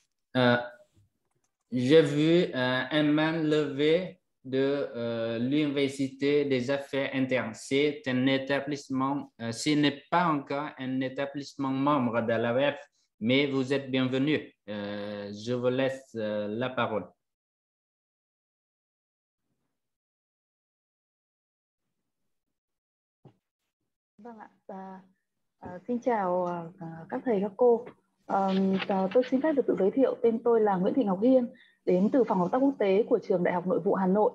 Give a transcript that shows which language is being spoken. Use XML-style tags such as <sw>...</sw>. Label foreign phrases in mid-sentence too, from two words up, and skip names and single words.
<fr>J'ai vu un main levée de l'Université des Affaires internes. C'est un établissement, ce n'est pas encore un établissement membre de l'AEF, mais vous êtes bienvenue. Je vous laisse la parole.</fr> <vi>Vâng ạ, xin chào các thầy các cô. Tôi xin phép được tự giới thiệu, tên tôi là Nguyễn Thị Ngọc Hiên, đến từ Phòng Hợp tác Quốc tế của Trường Đại học Nội vụ Hà Nội.</vi>